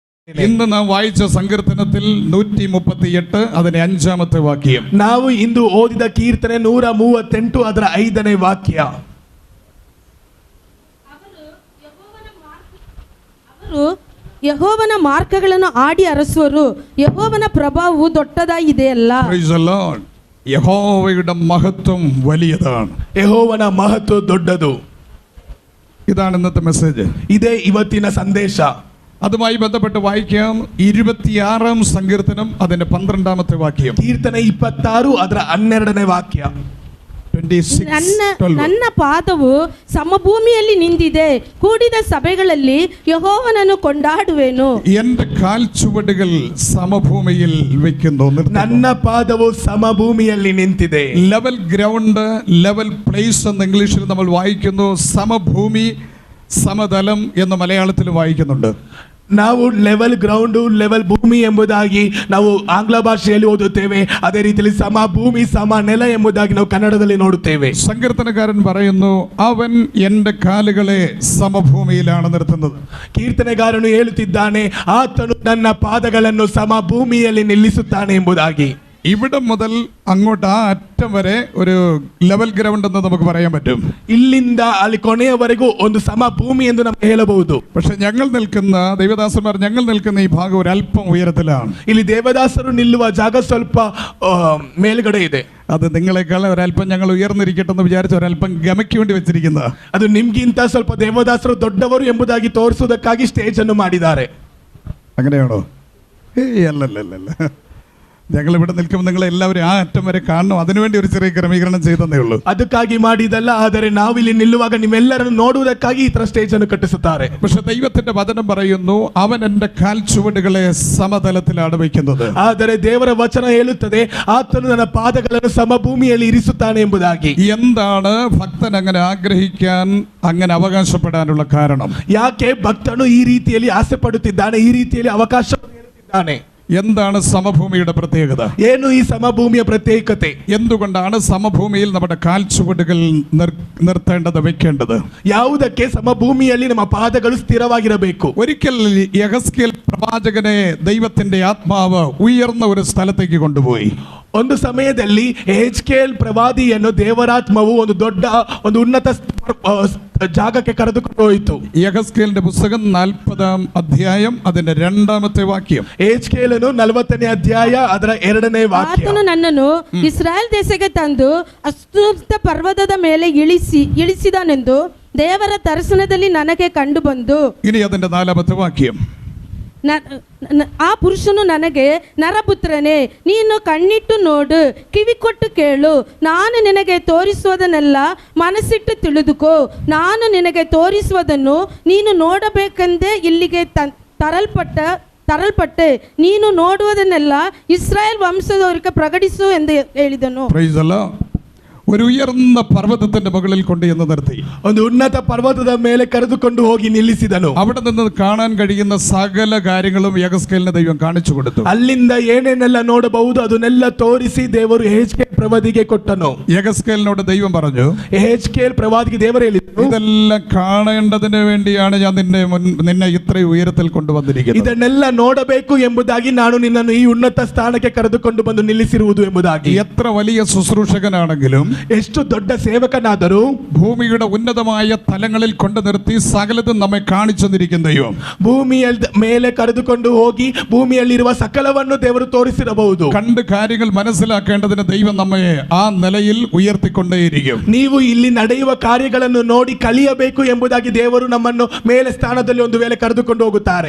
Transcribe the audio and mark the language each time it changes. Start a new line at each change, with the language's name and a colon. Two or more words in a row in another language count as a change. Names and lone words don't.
Malayalam: ഇന്ന് നാം വായിച്ച സങ്കീർത്തനത്തിൽ 138 അതിന്റെ 5-ാമത്തെ വാക്യം.
Kannada: ನಾವು ಇಂದು ಓದಿದ ಕೀರ್ತನೆ 138 ಅದರ 5ನೇ ವಾಕ್ಯ. ಅವರು ಯೆಹೋವನ ಮಾರ್ಗಗಳನ್ನು ಆಡಿ ಅರಸುವರು, ಯೆಹೋವನ ಪ್ರಭಾವವು ದೊಡ್ಡದಾಗಿದೆಯಲ್ಲ.
English: Praise the Lord.
Malayalam: യഹോവയുടെ മഹത്വം വലിയതാണ്.
Kannada: ಯೆಹೋವನ ಮಹತ್ವ ದೊಡ್ಡದು.
Malayalam: ഇതാണ് ഇന്നത്തെ മെസ്സേജ്.
Kannada: ಇದೇ ಇವತ್ತಿನ ಸಂದೇಶ.
Malayalam: അതുമായി ബന്ധപ്പെട്ട് വായിക്കാം 26-ാം സങ്കീർത്തനം അതിന്റെ 12-ാമത്തെ വാക്യം.
Kannada: ಕೀರ್ತನೆ 26 ಅದರ 12ನೇ ವಾಕ್ಯ. ನನ್ನ ಪಾದವು ಸಮಭೂಮಿಯಲ್ಲಿ ನಿಂತಿದೆ, ಕೂಡಿದ ಸಭೆಗಳಲ್ಲಿ ಯೆಹೋವನನ್ನು ಕೊಂಡಾಡುವೆನು.
Malayalam: എന്റെ കാൽച്ചുവടുകൾ സമഭൂമിയിൽ വെക്കുന്നു.
Kannada: ನನ್ನ ಪಾದವು ಸಮಭೂಮಿಯಲ್ಲಿ ನಿಂತಿದೆ.
English: level ground, level place
Malayalam: എന്ന് ഇംഗ്ലീഷിൽ നമ്മൾ വായിക്കുന്നു. സമഭൂമി, സമതലം എന്ന് മലയാളത്തിൽ വായിക്കുന്നുണ്ട്.
Kannada: ನಾವು
English: level ground,
Kannada: ಲೆವೆಲ್ ಭೂಮಿ ಎಂಬುದಾಗಿ ನಾವು ಆಂಗ್ಲ ಭಾಷೆಯಲ್ಲಿ ಓದುತ್ತೇವೆ. ಅದೇ ರೀತಿಯಲ್ಲಿ ಸಮ ಭೂಮಿ, ಸಮ ನೆಲ ಎಂಬುದಾಗಿ ನಾವು ಕನ್ನಡದಲ್ಲಿ ನೋಡುತ್ತೇವೆ.
Malayalam: സങ്കീർത്തനക്കാരൻ പറയുന്നു, അവൻ എന്റെ കാലുകളെ സമഭൂമിയിലാണ് നിർത്തുന്നത്.
Kannada: ಕೀರ್ತನೆಗಾರನು ಹೇಳುತ್ತಿದ್ದಾನೆ, ಆತನು ನನ್ನ ಪಾದಗಳನ್ನು ಸಮ ಭೂಮಿಯಲ್ಲಿ ನಿಲ್ಲಿಸುತ್ತಾನೆ ಎಂಬುದಾಗಿ.
Malayalam: ഇവിടെ മുതൽ അങ്ങോട്ട് ആ അറ്റം വരെ ഒരു
English: level ground
Malayalam: എന്ന് നമുക്ക് പറയാൻ പറ്റും.
Kannada: ಇಲ್ಲಿಂದ ಅಲ್ಲಿ ಕೊನೆಯವರೆಗೂ ಒಂದು ಸಮ ಭೂಮಿ ಎಂದು ನಾವು ಹೇಳಬಹುದು.
Malayalam: പക്ഷെ ഞങ്ങൾ നിൽക്കുന്ന ദൈവദാസന്മാർ ഞങ്ങൾ നിൽക്കുന്ന ഈ ഭാഗം ഒരല്പം ഉയരത്തിലാണ്.
Kannada: ಇಲ್ಲಿ ದೇವದಾಸರು ನಿಲ್ಲುವ ಜಾಗ ಸ್ವಲ್ಪ ಮೇಲ್ಗಡೆ ಇದೆ.
Malayalam: അത് നിങ്ങളെക്കാൾ ഒരല്പം ഞങ്ങൾ ഉയർന്നിരിക്കട്ടെ എന്ന് വിചാരിച്ച് ഒരല്പം ഗമയ്ക്ക് വേണ്ടി വെച്ചിരിക്കുന്ന,
Kannada: ಅದು ನಿಮ್ಗಿಂತ ಸ್ವಲ್ಪ ದೇವದಾಸರು ದೊಡ್ಡವರು ಎಂಬುದಾಗಿ ತೋರಿಸುವುದಕ್ಕಾಗಿ ಸ್ಟೇಜ್ ಅನ್ನು ಮಾಡಿದ್ದಾರೆ.
Malayalam: അങ്ങനെയാണോ? അല്ലല്ല. ഞങ്ങൾ ഇവിടെ നിൽക്കുമ്പോൾ നിങ്ങൾ എല്ലാവരും ആ അറ്റം വരെ കാണണം. അതിനുവേണ്ടി ഒരു ചെറിയ ക്രമീകരണം ചെയ്തേ ഉള്ളൂ.
Kannada: ಅದಕ್ಕಾಗಿ ಮಾಡಿದಲ್ಲ, ಆದರೆ ನಾವಿಲ್ಲಿ ನಿಲ್ಲುವಾಗ ನಿಮ್ಮೆಲ್ಲರನ್ನು ನೋಡುವುದಕ್ಕಾಗಿ ಈ ತರ ಸ್ಟೇಜ್ ಅನ್ನು ಕಟ್ಟಿಸುತ್ತಾರೆ.
Malayalam: പക്ഷെ ദൈവത്തിന്റെ വചനം പറയുന്നു, അവൻ എന്റെ കാൽച്ചുവടുകളെ സമതലത്തിലാണ് വയ്ക്കുന്നത്.
Kannada: ಆದರೆ ದೇವರ ವಚನ ಹೇಳುತ್ತದೆ, ಆತನು ನನ್ನ ಪಾದಗಳನ್ನು ಸಮಭೂಮಿಯಲ್ಲಿ ಇರಿಸುತ್ತಾನೆ ಎಂಬುದಾಗಿ.
Malayalam: എന്താണ് ഭക്തൻ അങ്ങനെ ആഗ്രഹിക്കാൻ, അങ്ങനെ അവകാശപ്പെടാനുള്ള കാരണം?
Kannada: ಯಾಕೆ ಭಕ್ತನು ಈ ರೀತಿಯಲ್ಲಿ ಆಸೆ ಪಡುತ್ತಿದ್ದಾನೆ, ಈ ರೀತಿಯಲ್ಲಿ ಅವಕಾಶ ಹೇಳುತ್ತಿದ್ದಾನೆ?
Malayalam: എന്താണ് സമഭൂമിയുടെ പ്രത്യേകത?
Kannada: ಏನು ಈ ಸಮಭೂಮಿಯ ಪ್ರತ್ಯೇಕತೆ?
Malayalam: എന്തുകൊണ്ടാണ് സമഭൂമിയിൽ നമ്മുടെ കാൽച്ചുവടുകൾ നിർത്തേണ്ടത്, വെക്കേണ്ടത്?
Kannada: ಯಾವುದಕ್ಕೆ ಸಮಭೂಮಿಯಲ್ಲಿ ನಮ್ಮ ಪಾದಗಳು ಸ್ಥಿರವಾಗಿರಬೇಕು?
Malayalam: ഒരിക്കൽ യെഹെസ്കേൽ പ്രവാചകനെ ദൈവത്തിന്റെ ആത്മാവ് ഉയർന്ന ഒരു സ്ഥലത്തേക്ക് കൊണ്ടുപോയി.
Kannada: ಒಂದು ಸಮಯದಲ್ಲಿ ಯೆಹೆಜ್ಕೇಲ್ ಪ್ರವಾದಿಯನ್ನು ದೇವರಾತ್ಮವು ಒಂದು ದೊಡ್ಡ ಒಂದು ಉನ್ನತ ಜಾಗಕ್ಕೆ ಕರೆದುಕೊಂಡು ಹೋಯಿತು.
Malayalam: യെഹെസ്കേലിന്റെ പുസ്തകം 40-ാം അധ്യായം അതിന്റെ 2-ാമത്തെ വാക്യം.
Kannada: ಯೆಹೆಜ್ಕೇಲನು 40ನೇ ಅಧ್ಯಾಯ ಅದರ 2ನೇ ವಾಕ್ಯ. ಆತನು ನನ್ನನ್ನು ಇಸ್ರಾಯೇಲ್ ದೇಶಕ್ಕೆ ತಂದು ಅಸ್ತುಪ್ತ ಪರ್ವತದ ಮೇಲೆ ಇಳಿಸಿದನೆಂದು ದೇವರ ದರ್ಶನದಲ್ಲಿ ನನಗೆ ಕಂಡು ಬಂದು.
Malayalam: ഇനി അതിന്റെ 4-ാമത്തെ വാക്യം.
Kannada: ಆ ಪುರುಷನು ನನಗೆ, ನರಪುತ್ರನೇ, ನೀನು ಕಣ್ಣಿಟ್ಟು ನೋಡು, ಕಿವಿ ಕೊಟ್ಟು ಕೇಳು, ನಾನು ನಿನಗೆ ತೋರಿಸುವುದನ್ನೆಲ್ಲ ಮನಸ್ಸಿಟ್ಟು ತಿಳಿದುಕೋ. ನಾನು ನಿನಗೆ ತೋರಿಸುವುದನ್ನು ನೀನು ನೋಡಬೇಕೆಂದೇ ಇಲ್ಲಿಗೆ ತರಲ್ಪಟ್ಟೆ. ನೀನು ನೋಡುವುದನ್ನೆಲ್ಲ ಇಸ್ರಾಯೇಲ್ ವಂಶದವರಿಗೆ ಪ್ರಕಟಿಸು ಎಂದು ಹೇಳಿದನು.
English: Praise the Lord.
Malayalam: ഒരു ഉയർന്ന പർവ്വതത്തിന്റെ മുകളിൽ കൊണ്ടുചെന്ന് നിർത്തി.
Kannada: ಒಂದು ಉನ್ನತ ಪರ್ವತದ ಮೇಲೆ ಕರೆದುಕೊಂಡು ಹೋಗಿ ನಿಲ್ಲಿಸಿದನು.
Malayalam: അവിടെ നിന്ന് കാണാൻ കഴിയുന്ന സകല കാര്യങ്ങളും യെഹെസ്കേലിന് ദൈവം കാണിച്ചു കൊടുത്തു.
Kannada: ಅಲ್ಲಿಂದ ಏನೇನೆಲ್ಲ ನೋಡಬಹುದು ಅದನ್ನೆಲ್ಲ ತೋರಿಸಿ ದೇವರು ಯೆಹೆಜ್ಕೇಲ್ ಪ್ರವಾದಿಗೆ ಕೊಟ್ಟನು.
Malayalam: യെഹെസ്കേലിനോട് ദൈവം പറഞ്ഞു,
Kannada: ಯೆಹೆಜ್ಕೇಲ್ ಪ್ರವಾದಿಗೆ ದೇವರು ಹೇಳಿದರು,
Malayalam: ഇതെല്ലാം കാണേണ്ടതിന് വേണ്ടിയാണ് ഞാൻ നിന്നെ ഇത്രയും ഉയരത്തിൽ കൊണ്ടുവന്നിരിക്കുന്നത്.
Kannada: ಇದನ್ನೆಲ್ಲ ನೋಡಬೇಕು ಎಂಬುದಾಗಿ ನಾನು ನಿನ್ನನ್ನು ಈ ಉನ್ನತ ಸ್ಥಾನಕ್ಕೆ ಕರೆದುಕೊಂಡು ಬಂದು ನಿಲ್ಲಿಸಿರುವುದು ಎಂಬುದಾಗಿ.
Malayalam: എത്ര വലിയ ശുശ്രൂഷകനാണെങ്കിലും,
Kannada: ಎಷ್ಟು ದೊಡ್ಡ ಸೇವಕನಾದರೂ,
Malayalam: ഭൂമിയുടെ ഉന്നതമായ തലങ്ങളിൽ കൊണ്ടു നിർത്തി സകലതും നമ്മെ കാണിച്ചു തന്നിരിക്കുന്ന ദൈവം
Kannada: ಭೂಮಿಯ ಮೇಲೆ ಕರೆದುಕೊಂಡು ಹೋಗಿ ಭೂಮಿಯಲ್ಲಿರುವ ಸಕಲವನ್ನು ದೇವರು ತೋರಿಸಿರಬಹುದು.
Malayalam: കണ്ട് കാര്യങ്ങൾ മനസ്സിലാക്കേണ്ടതിന് ദൈവം നമ്മെ ആ നിലയിൽ ഉയർത്തിക്കൊണ്ടേയിരിക്കും.
Kannada: ನೀವು ಇಲ್ಲಿ ನಡೆಯುವ ಕಾರ್ಯಗಳನ್ನು ನೋಡಿ ಕಲಿಯಬೇಕು ಎಂಬುದಾಗಿ ದೇವರು ನಮ್ಮನ್ನು ಮೇಲೆ ಸ್ಥಾನದಲ್ಲಿ ಒಂದು ವೇಳೆ ಕರೆದುಕೊಂಡು ಹೋಗುತ್ತಾರೆ.